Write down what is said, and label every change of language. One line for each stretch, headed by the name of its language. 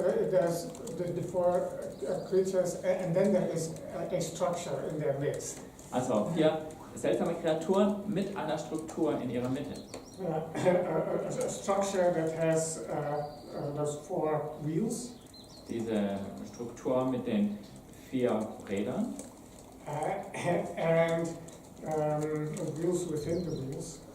English: There's the 4 creatures, and then there is a structure in their midst.
German: Also 4 seltsame Kreaturen mit einer Struktur in ihrer Mitte.
English: A structure that has those 4 wheels.
German: Diese Struktur mit den 4 Rädern.
English: And wheels within the wheels.